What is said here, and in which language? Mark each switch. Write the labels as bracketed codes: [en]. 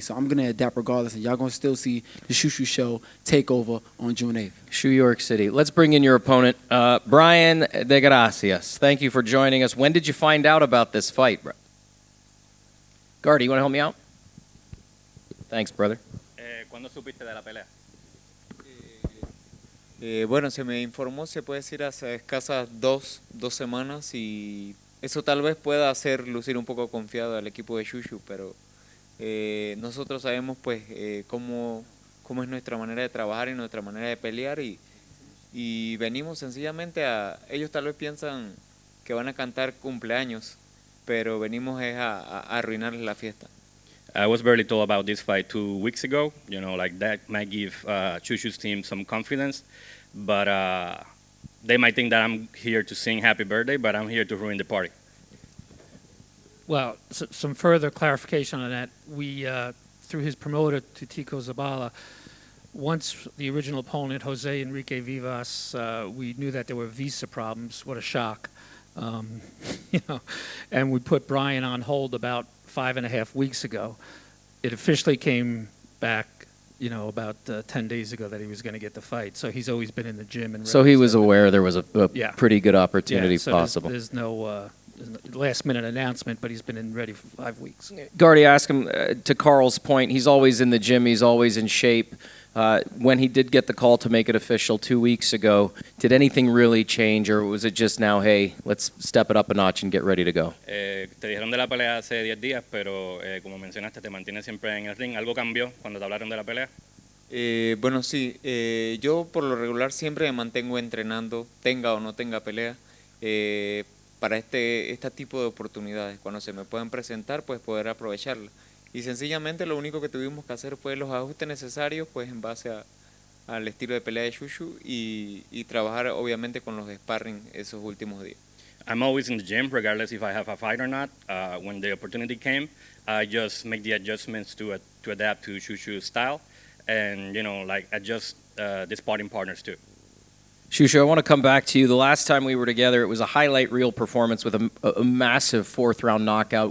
[en] So I'm going to adapt regardless. And y'all going to still see the Shushu Show take over on June 8th. New York City. Let's bring in your opponent, Brayan De Gracia. Thank you for joining us. When did you find out about this fight, bro? Gardy, you want to help me out? Thanks, brother. [es] ¿Cuándo supiste de la pelea? Bueno, se me informó, se puede decir, hace escasas dos semanas y eso tal vez pueda hacer lucir un poco confiado al equipo de Shushu, pero nosotros sabemos pues cómo es nuestra manera de trabajar y nuestra manera de pelear y venimos sencillamente ellos tal vez piensan que van a cantar cumpleaños, pero venimos a arruinarles la fiesta. [en] I was barely told about this fight 2 weeks ago. Like that might give Chushu's team some confidence, but they might think that I'm here to sing happy birthday, but I'm here to ruin the party. Well, some further clarification on that. We, through his promoter, Tutico Zabala, once the original opponent, Jose Enrique Vivas, we knew that there were visa problems. What a shock. And we put Brian on hold about 5.5 weeks ago. It officially came back, about 10 days ago that he was going to get the fight. So he's always been in the gym. And so he was aware there was a pretty good opportunity possible. There's no last-minute announcement, but he's been ready for 5 weeks. Gardy, ask him, to Carl's point, he's always in the gym, he's always in shape. When he did get the call to make it official 2 weeks ago, did anything really change, or was it just now, hey, let's step it up a notch and get ready to go? [es] Te dijeron de la pelea hace 10 días, pero como mencionaste, te mantienes siempre en el ring. ¿Algo cambió cuando te hablaron de la pelea? Bueno, sí. Yo por lo regular siempre me mantengo entrenando, tenga o no tenga pelea, para este tipo de oportunidades. Cuando se me puedan presentar, pues poder aprovecharla. Y sencillamente lo único que tuvimos que hacer fue los ajustes necesarios pues en base al estilo de pelea de Shushu y trabajar obviamente con los sparring esos últimos días. [en] I'm always in the gym regardless if I have a fight or not. When the opportunity came, I just make the adjustments to adapt to Shushu's style and adjust the sparring partners too. Shushu, I want to come back to you. The last time we were together, it was a highlight reel performance with a massive fourth-round knockout.